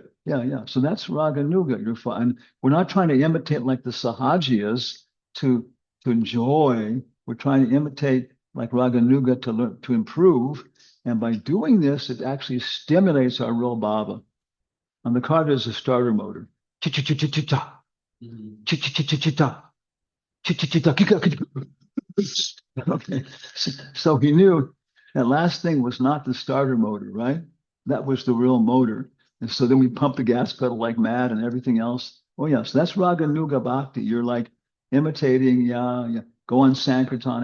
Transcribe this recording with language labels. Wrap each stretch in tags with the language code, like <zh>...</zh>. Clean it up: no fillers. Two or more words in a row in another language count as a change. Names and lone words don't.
<en>Yeah, yeah. So that's Raga Nuga. You're fine. We're not trying to imitate like the Sahajiyas to enjoy. We're trying to imitate like Raga Nuga to learn, to improve. And by doing this, it actually stimulates our real bhava. On the car, there's a starter motor. Chi-chi-chi-chi-chi-cha. Chi-chi-chi-chi-chi-cha. Chi-chi-chi-cha. Okay. So he knew that last thing was not the starter motor, right? That was the real motor. And so then we pump the gas pedal like mad and everything else. Oh, yeah. So that's Raga Nuga Bhakti. You're like imitating, yeah. Go on Sankirtan.</en>